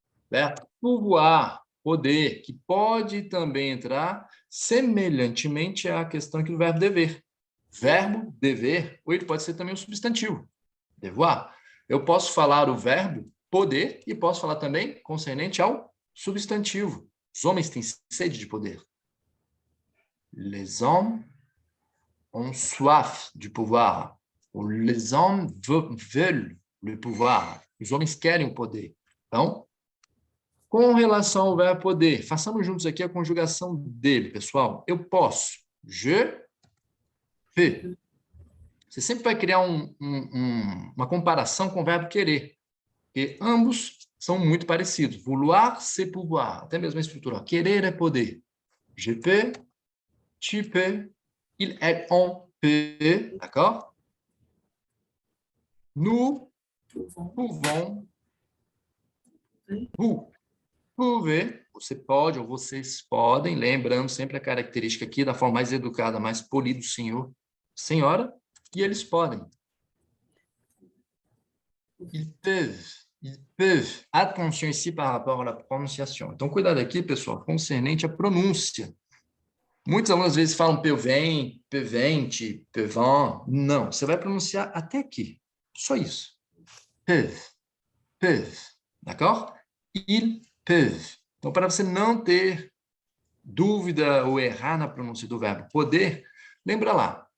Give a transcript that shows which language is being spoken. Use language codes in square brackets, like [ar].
[pt] Verbo pouvoir, poder, que pode também entrar semelhantemente à questão aqui do verbo dever. Verbo, dever, ou ele pode ser também um substantivo. Devoir. Eu posso falar o verbo poder e posso falar também concernente ao substantivo. Os homens têm sede de poder. [fr] Les hommes ont soif du pouvoir. Ou les hommes veulent le pouvoir. [pt] Os homens querem o poder. Então, com relação ao verbo poder, façamos juntos aqui a conjugação dele, pessoal. Eu posso. [fr] Je peux. [pt] Você sempre vai criar uma comparação com o verbo querer, porque ambos são muito parecidos. [fr] Vouloir, c'est pouvoir. [pt] Até mesmo a estrutura. Querer é poder. [fr] Je peux, tu peux, il, elle, on peut. D'accord? Nous pouvons. Vous pouvez. [pt] Você pode ou vocês podem. Lembrando sempre a característica aqui da forma mais educada, mais polido, senhor, senhora. E eles podem. [fr] Ils peuvent. Attention ici par rapport à la prononciation. [pt] Então, cuidado aqui, pessoal, concernente à pronúncia. Muitos alunos às vezes falam peuvent, peuvente, peuvent. Não, você vai pronunciar até aqui. Só isso. [fr] Peuvent. D'accord? Ils peuvent. [pt] Então, para você não ter dúvida ou errar na pronúncia do verbo poder, lembra lá.